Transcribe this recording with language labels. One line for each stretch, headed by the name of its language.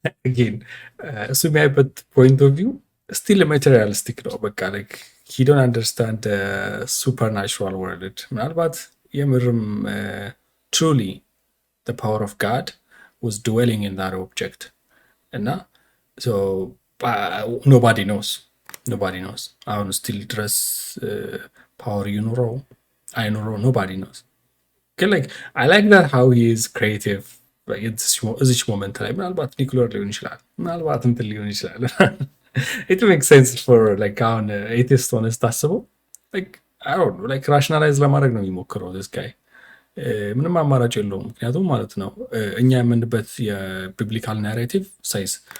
English: Again
Amharic: እሱ የሚያይበት
English: ፖይንት ኦፍ ቪው ስቲል ማቴሪያሊስቲክ ነው። በቃ like he don't understand the supernatural world.
Amharic: ምናልባት የምርም
English: truly the power of God was dwelling in that object. እና so nobody knows.
Amharic: አሁን ስቲል ድረስ ፓወር ይኑረው አይኑረው
English: nobody knows. ግን like I like that how he is creative.
Amharic: እዚች ሞመንት ላይ ምናልባት ኒውክሊየር ሊሆን ይችላል፣ ምናልባት እንትን ሊሆን ይችላል።
English: it makes sense for like
Amharic: አሁን ኤቲስት ሆነ ስታስበው
English: like I don't know like rationalize
Amharic: ለማድረግ ነው የሚሞክረው
English: this guy።
Amharic: ምንም አማራጭ የለውም። ምክንያቱም ማለት ነው እኛ የምንበት የቢብሊካል ናሬቲቭ ሳይንስ